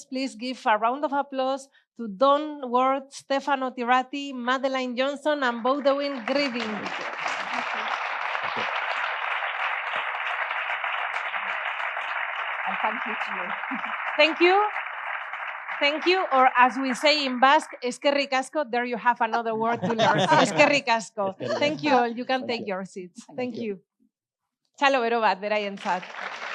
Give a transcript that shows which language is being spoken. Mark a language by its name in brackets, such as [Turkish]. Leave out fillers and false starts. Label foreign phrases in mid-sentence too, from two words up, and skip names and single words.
[English] Please give a round of applause to Don Ward, Stefano Tirati, Madeleine Jonsson, and Boudewijn Grievink. And thank you to you. Thank you. Thank you, or as we say in Basque, [Basque] eskerrik asko. [English] There you have another word to learn. [Basque] Eskerrik asko. [English] Thank you all. You can take your seats. Thank you. [Basque] Txalo bero bat, beraientzat.